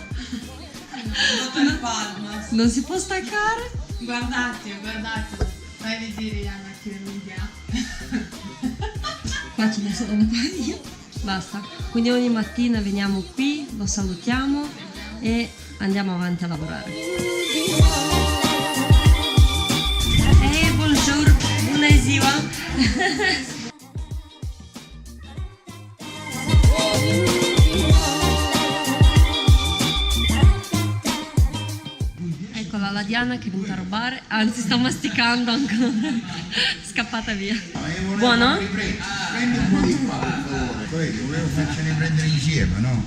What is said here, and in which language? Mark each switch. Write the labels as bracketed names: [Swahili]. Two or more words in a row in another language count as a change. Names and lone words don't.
[Italian] Non si può staccare. Guardate. Vai a vedere Diana che mi piace. Qua ce ne sono un paio. Basta. Quindi ogni mattina veniamo qui, lo salutiamo e andiamo avanti a lavorare. [Romanian] Bonjour, bună ziua. [Italian] Eccola la Diana che è venuta a rubare, anzi sta masticando ancora, scappata via. Buono? Prendi un po' di qua, per favore. Poi volevo farcene prendere insieme, no?